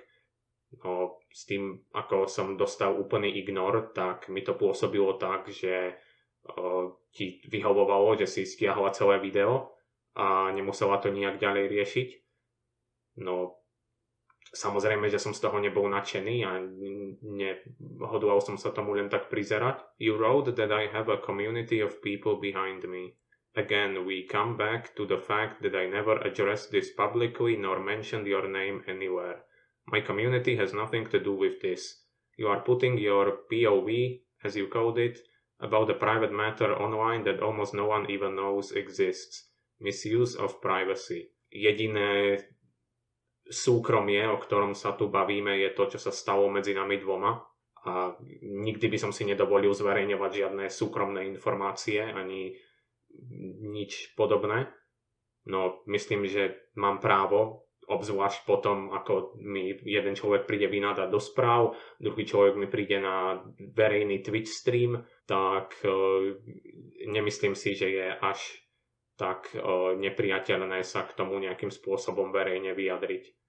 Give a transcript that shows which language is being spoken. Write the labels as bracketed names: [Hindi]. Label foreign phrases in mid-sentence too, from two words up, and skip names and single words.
[Slovak] No, s tým, ako som dostal úplný ignor, tak mi to pôsobilo tak, že ti vyhovovalo, že si stiahla celé video a nemusela to nejak ďalej riešiť. No, samozrejme, že som z toho nebol nadšený a hodlal som sa tomu len tak prizerať. [English] You wrote that I have a community of people behind me. Again, we come back to the fact that I never addressed this publicly nor mentioned your name anywhere. My community has nothing to do with this. You are putting your POV, as you called it, about a private matter online that almost no one even knows exists. Misuse of privacy. [Slovak] Jediné súkromie, o ktorom sa tu bavíme, je to, čo sa stalo medzi nami dvoma. A nikdy by som si nedovolil zverejňovať žiadne súkromné informácie, ani nič podobné. No, myslím, že mám právo, obzvlášť potom, ako mi jeden človek príde vynádať do správ, druhý človek mi príde na verejný Twitch stream, tak nemyslím si, že je až tak nepriateľné sa k tomu nejakým spôsobom verejne vyjadriť.